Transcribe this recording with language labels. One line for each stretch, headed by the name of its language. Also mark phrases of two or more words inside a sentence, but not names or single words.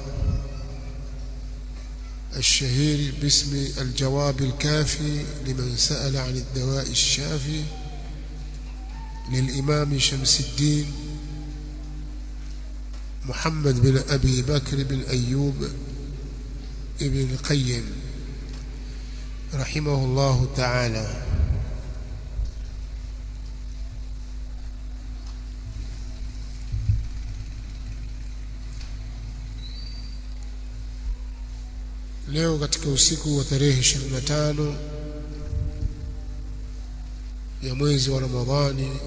Arabic: الشهير باسم الجواب الكافي لمن سأل عن الدواء الشافي للإمام شمس الدين محمد بن أبي بكر بن أيوب ابن القيم رحمه الله تعالى.
Swahili: Leo katika usiku wa tarehe 25 ya mwezi wa Ramadhani